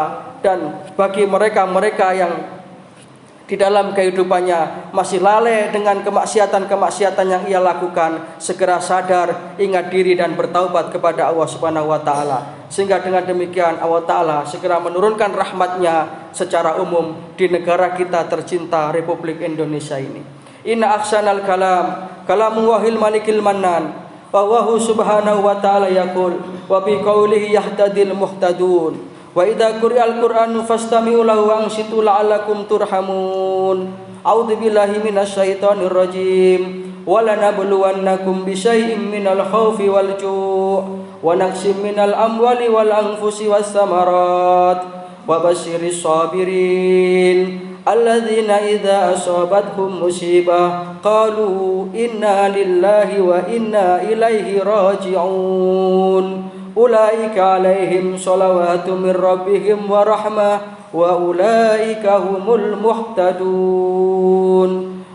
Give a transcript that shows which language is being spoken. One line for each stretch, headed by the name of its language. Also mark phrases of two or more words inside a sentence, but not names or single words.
Indonesian: Dan bagi mereka-mereka yang di dalam kehidupannya masih lalai dengan kemaksiatan-kemaksiatan yang ia lakukan, segera sadar, ingat diri dan bertaubat kepada Allah
Arabic: سبحانه وتعالى.
Indonesian: Sehingga dengan demikian Allah Ta'ala segera menurunkan rahmatnya secara umum di negara kita tercinta Republik Indonesia ini.
Arabic: إن أحسن الكلام كلام الله الملك المنان، وهو سبحانه وتعالى يقول وبقوله يهتدي المهتدون. وإذا قرئ القرآن فاستمعوا له وأنصتوا لعلكم ترحمون. أعوذ بالله من الشيطان الرجيم. ولنبلونكم بشيء من الخوف والجوع ونقص من الأموال والأنفس والثمرات وبشر الصابرين الذين إذا أصابتهم مصيبة قالوا إنا لله وإنا إليه راجعون. أولئك عليهم صلوات من ربهم ورحمة وأولئك هم المهتدون.